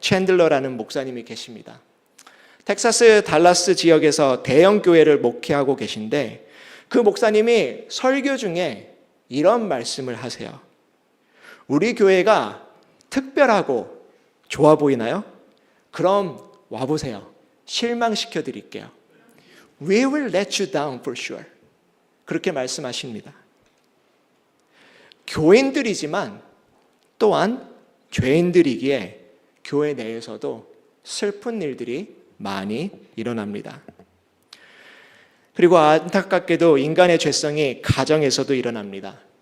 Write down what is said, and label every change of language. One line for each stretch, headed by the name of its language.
Korean: 챈들러라는 목사님이 계십니다. 텍사스 달라스 지역에서 대형 교회를 목회하고 계신데 그 목사님이 설교 중에 이런 말씀을 하세요. 우리 교회가 특별하고 좋아 보이나요? 그럼 와보세요. 실망시켜 드릴게요.
English: We will let you down for sure.
Korean: 그렇게 말씀하십니다. 교인들이지만 또한 죄인들이기에 교회 내에서도 슬픈 일들이 많이 일어납니다. 그리고 안타깝게도 인간의 죄성이 가정에서도 일어납니다.